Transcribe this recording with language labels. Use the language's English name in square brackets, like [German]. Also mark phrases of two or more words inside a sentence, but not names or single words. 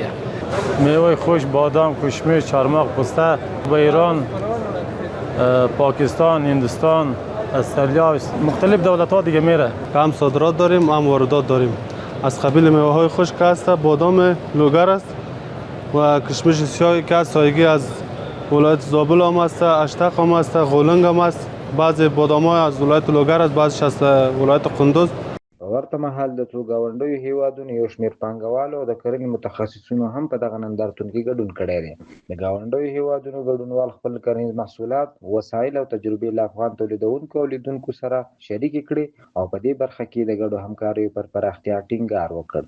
[Persian] میوه خوش، بادام، کشمش، چارمغز، پسته به ایران، پاکستان، هندوستان، استرالیا، مختلف دولت‌ها دیگه میره. هم صادرات داریم، هم واردات داریم. از قبیل میوه‌های خشک است، بادام لوگر است و کشمش سیاه که از سایگی از ولایت زابل هم است، اشتق هم است، غولنگ هم است. بعضی بادام‌ها از ولایت لوگر است، بعضیش از ولایت قندوز. [Pashto] په په ورته مهال د څو ګاونډیو هیوادونو یو شمېر پانګوالو او د کرنې متخصصینو هم په دغه نندارتون کې ګډون کړی دی. د ګاونډیو هیوادونو ګډونوال خپل کرنیز محصولات، وسایل او تجربې له افغان تولیدونکو او لیدونکو سره شریکې کړې او په دې برخه کې د ګډو همکاریو پر پراختیا ټینګار وکړ.